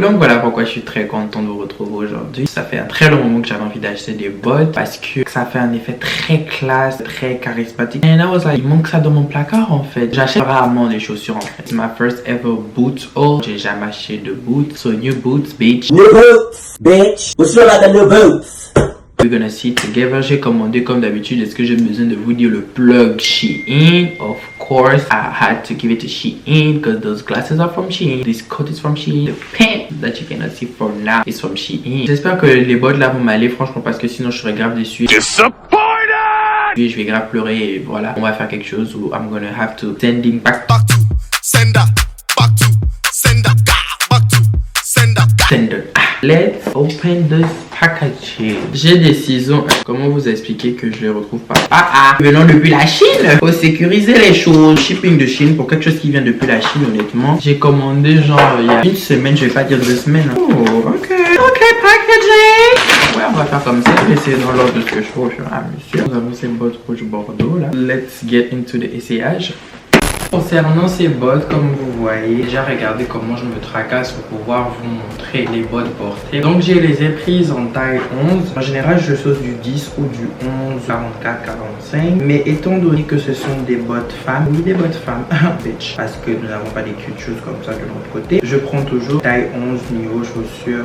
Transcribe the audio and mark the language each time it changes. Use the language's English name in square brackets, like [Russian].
[French] Donc voilà pourquoi je suis très content de vous retrouver aujourd'hui. Ça fait un très long moment que j'avais envie d'acheter des bottes parce que ça fait un effet très classe, très charismatique. [English] And I was like, [French] il manque ça dans mon placard en fait. J'achète rarement des chaussures en fait. C'est ma [English] first ever [French] boot haul. J'ai jamais acheté de boots. [English] So new boots, bitch. New boots, bitch. What's your like new boots? We're gonna see together. [French] J'ai commandé comme d'habitude. Est-ce que j'ai besoin de vous dire le plug Shein? [English] Of course, I had to give it to Shein because those glasses are from Shein. This coat is from Shein. The pant that you cannot see for now is from Shein. [French] J'espère que les bottes là vont m'aller franchement parce que sinon je serais grave déçu. Puis je vais grave pleurer et voilà. On va faire quelque chose où [English] I'm gonna have to sending back to sender. Back to sender. Back to sender. Sender. Let's open this packaging. [French] J'ai des ciseaux. Comment vous expliquer que je les retrouve pas? Venant depuis la Chine. Faut sécuriser les choses. Shipping de Chine pour quelque chose qui vient depuis la Chine, honnêtement. J'ai commandé genre il y a une semaine, je vais pas dire 2 semaines. Hein. Oh, ok, packaging. Ouais, on va faire comme ça. Mais c'est dans l'ordre de ce que je fais au fur et à mesure. Nous avons ces bottes rouge bordeaux là. [English] Let's get into the essayage. [French] Concernant ces bottes, comme vous voyez, déjà regardez comment je me tracasse pour pouvoir vous montrer les bottes portées. Donc je les ai prises en taille 11. En général, je saute du 10 ou du 11, 44, 45. Mais étant donné que ce sont des bottes femmes, oui, des bottes femmes, bitch, parce que nous n'avons pas des cute choses comme ça de l'autre côté, je prends toujours taille 11 niveau chaussures.